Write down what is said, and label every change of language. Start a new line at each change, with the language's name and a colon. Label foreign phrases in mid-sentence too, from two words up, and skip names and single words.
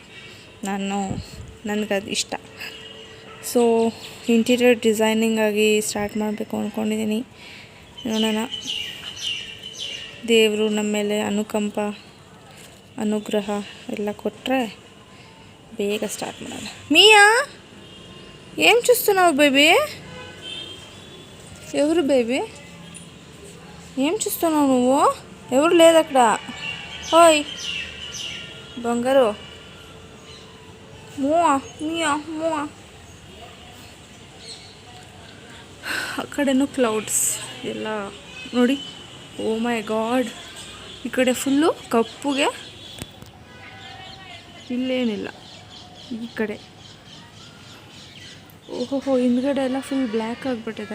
Kannada: ನನಗದು ಇಷ್ಟ. ಸೊ
English: interior designing
Kannada: ಆಗಿ ಸ್ಟಾರ್ಟ್ ಮಾಡಬೇಕು ಅಂದ್ಕೊಂಡಿದ್ದೀನಿ. ನೋಡೋಣ, ದೇವರು ನಮ್ಮ ಮೇಲೆ ಅನುಕಂಪ ಅನುಗ್ರಹ ಎಲ್ಲ ಕೊಟ್ಟರೆ ಬೇಗ ಸ್ಟಾರ್ಟ್ ಮಾಡೋಣ.
Telugu: మియా ఏం చూస్తున్నావు బేబీ? ఎవరు బేబీ? ఏం చూస్తున్నావు నువ్వు? ఎవరు లేదు అక్కడ. ఓయ్ బంగారు, మూవా మియా మూవా.
Kannada: ಆ ಕಡೆನೂ ಕ್ಲೌಡ್ಸ್ ಎಲ್ಲ ನೋಡಿ.
English: Oh my God,
Kannada: ಈ ಕಡೆ ಫುಲ್ಲು ಕಪ್ಪುಗೆ, ಇಲ್ಲೇನಿಲ್ಲ ಈ ಕಡೆ. ಓಹೋ, ಹಿಂದ್ಗಡೆ ಎಲ್ಲ
English: full black
Kannada: ಆಗಿಬಿಟ್ಟಿದೆ.